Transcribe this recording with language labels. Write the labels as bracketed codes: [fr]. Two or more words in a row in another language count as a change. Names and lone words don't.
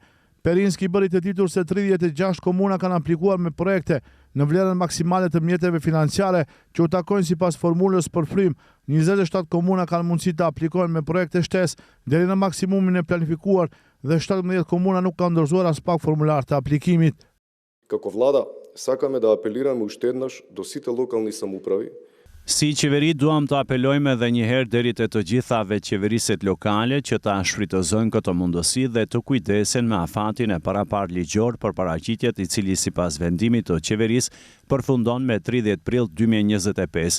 [sq] Perinski bëri të ditur se 36 komuna kanë aplikuar me projekte në vlerën maksimale të mjeteve financiare që u takojnë sipas formulës për frym. 27 komuna kanë mundësi të aplikojnë me projekte shtesë deri në maksimumin e planifikuar dhe 17 komuna nuk kanë dorëzuar as pak formular të aplikimit. [mk] Како vlada, сакаме да апелираме уште еднаш до сите локални самоуправи. [sq] Si qeveri duam të apelojmë edhe një herë deri te të gjitha veçqeveriset lokale që ta shfrytëzojnë këtë mundësi dhe të kujdesen me afatin e parapar ligjor për paraqitjet i cili sipas vendimit të qeverisë përfundon me 30 prill 2025.